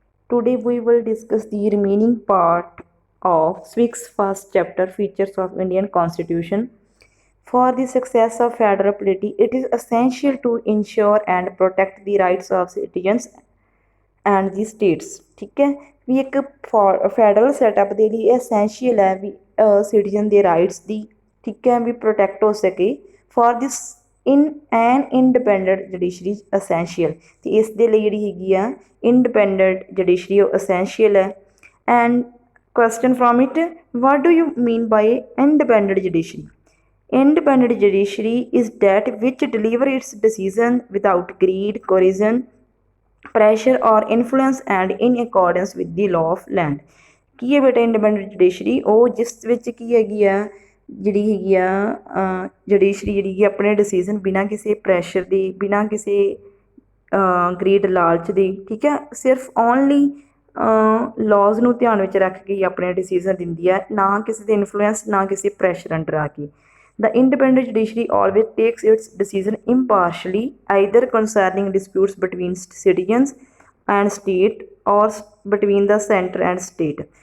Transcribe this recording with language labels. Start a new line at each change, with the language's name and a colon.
English: Today we will discuss the remaining part of civics first chapter, features of Indian Constitution. For the success of federal polity, it is essential to ensure and protect the rights of citizens and the states.
Punjabi: ਠੀਕ ਹੈ ਵੀ ਇੱਕ federal setup ਦੇ ਲਈ essential ਹੈ ਵੀ citizen ਦੇ rights ਦੀ ਠੀਕ ਹੈ ਵੀ protect ਹੋ ਸਕੇ
English: for this in an independent judiciary essential
Punjabi: ਅਤੇ ਇਸ ਦੇ ਲਈ ਜਿਹੜੀ ਹੈਗੀ ਆ ਇੰਡੀਪੈਂਡੈਂਟ ਜੁਡੀਸ਼ਰੀ ਉਹ ਅਸੈਂਸ਼ੀਅਲ ਹੈ
English: And question from it, what do you mean by independent judiciary? Independent judiciary is that which deliver its decision without greed, coercion, pressure or influence and in accordance with the law of land.
Punjabi: ਕੀ ਹੈ ਬੇਟਾ independent judiciary? ਉਹ ਜਿਸ ਵਿੱਚ ਕੀ ਹੈਗੀ ਆ ਜਿਹੜੀ ਹੈਗੀ ਆ ਜੁਡੀਸ਼ਰੀ ਜਿਹੜੀ ਹੈਗੀ ਆਪਣੇ ਡਿਸੀਜ਼ਨ ਬਿਨਾਂ ਕਿਸੇ ਪ੍ਰੈਸ਼ਰ ਦੀ, ਬਿਨਾਂ ਕਿਸੇ ਗ੍ਰੀਡ ਲਾਲਚ ਦੀ, ਠੀਕ ਹੈ, ਸਿਰਫ ਓਨਲੀ ਲਾਜ਼ ਨੂੰ ਧਿਆਨ ਵਿੱਚ ਰੱਖ ਕੇ ਆਪਣੇ ਡਿਸੀਜ਼ਨ ਦਿੰਦੀ ਹੈ, ਨਾ ਕਿਸੇ ਦੇ ਇਨਫਲੂਐਂਸ, ਨਾ ਕਿਸੇ ਪ੍ਰੈਸ਼ਰ ਅੰਡਰ ਆ ਕੇ।
English: The independent judiciary always takes its decision impartially, either concerning disputes between citizens and state or between the center and state.